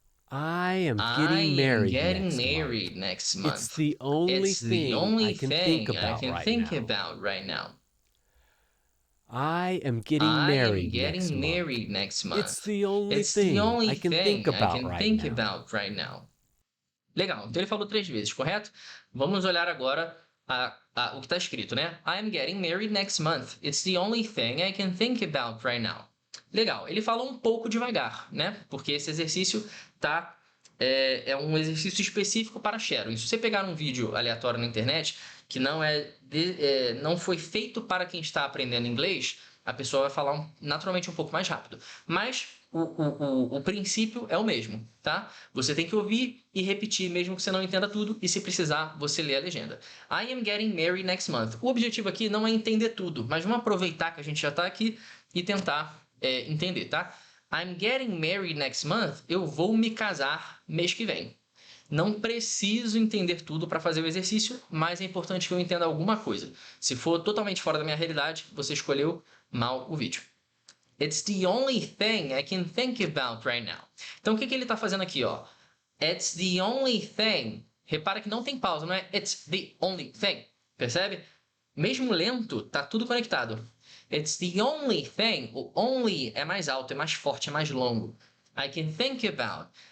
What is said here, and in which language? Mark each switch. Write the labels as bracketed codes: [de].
[en] I am getting married next month. It's the only thing I can think about right now. I am getting married next month. It's the only thing I can think about right now. [pt] Legal, então ele falou 3 vezes, correto? Vamos olhar agora o que está escrito, né? [en] I am getting married next month. It's the only thing I can think about right now. [pt] Legal, ele falou um pouco devagar, né? Porque esse exercício é um exercício específico para sharing. Se você pegar um vídeo aleatório na internet que não foi feito para quem está aprendendo inglês, a pessoa vai falar naturalmente um pouco mais rápido. Mas o princípio é o mesmo, tá? Você tem que ouvir e repetir, mesmo que você não entenda tudo, e se precisar, você lê a legenda. [en] I am getting married next month. [pt] O objetivo aqui não é entender tudo, mas vamos aproveitar que a gente já está aqui e tentar entender, tá? [en] I'm getting married next month. [pt] Eu vou me casar mês que vem. Não preciso entender tudo para fazer o exercício, mas é importante que eu entenda alguma coisa. Se for totalmente fora da minha realidade, você escolheu mal o vídeo. [en] It's the only thing I can think about right now. [pt] Então, o que ele está fazendo aqui, ó? [en] It's the only thing. [pt] Repara que não tem pausa, não é? [en] It's the only thing. [pt] Percebe? Mesmo lento, tá tudo conectado. [en] It's the only thing. [pt] O only é mais alto, é mais forte, é mais longo. [en] I can think about.